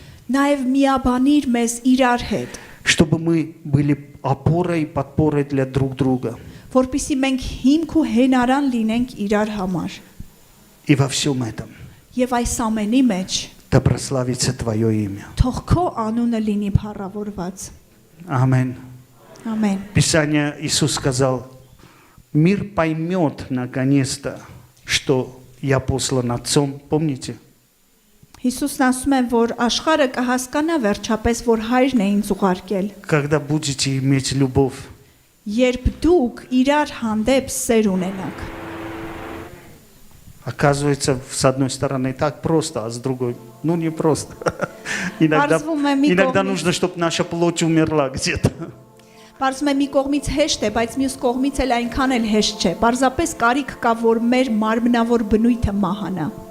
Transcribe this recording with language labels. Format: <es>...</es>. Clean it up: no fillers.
<hy>նաև միաբանիր մեզ իրար հետ,</hy> <ru>Чтобы мы были опорой и подпорой для друг друга.</ru> <hy>որpիսի մենք հիմք ու հենարան լինենք իրար համար։</hy> <ru>И во всем этом</ru> <hy>Եվ այս ամենի մեջ</hy> <ru>да прославится Твое имя.</ru> <hy>թող քո անունը լինի փառավորված։</hy> <ru>Аминь.</ru> <hy>Ամեն։</hy> <ru>Писание Иисус сказал, мир поймет наконец-то, что я послан Отцом. Помните?</ru> <hy>Հիսուսն ասում է, որ աշխարհը կհասկանա վերջապես, որ հայրն է ինձ ուղարկել։</hy> <ru>Когда будете иметь любовь.</ru> <hy>Երբ դուք իրար հանդեպ սեր ունենաք։</hy> <ru>Оказывается, с одной стороны так просто, а с другой, ну не просто. Иногда нужно, чтобы наша плоть умерла где-то.</ru> <hy>Պարզվում է մի կողմից հեշտ է, բայց մյուս կողմից էլ այնքան էլ հեշտ չէ։ Պարզապես կարիք կա, որ մեր մարմնավոր բնույթը մահանա։</hy>